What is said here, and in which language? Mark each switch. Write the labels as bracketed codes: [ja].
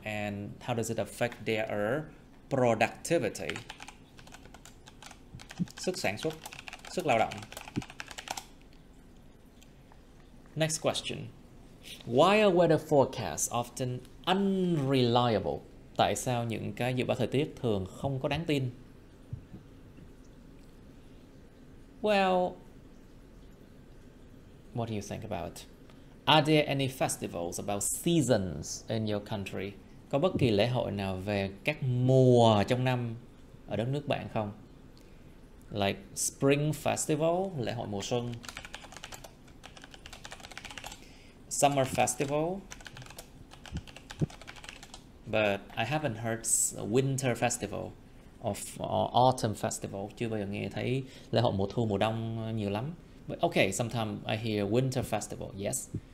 [en] And how does it affect their productivity? [vi] Sức sản xuất, sức lao động. [en] Next question. Why are weather forecasts often unreliable? [vi] Tại sao những cái dự báo thời tiết thường không có đáng tin? [en] Well, what do you think about it? Are there any festivals about seasons in your country? [vi] Có bất kỳ lễ hội nào về các mùa trong năm ở đất nước bạn không? [en] Like Spring Festival, [vi] lễ hội mùa xuân. [en] Summer Festival. But I haven't heard Winter Festival or Autumn Festival. [vi] Chưa bao giờ nghe thấy lễ hội mùa thu, mùa đông nhiều lắm. [en] But okay, sometimes I hear Winter Festival, yes.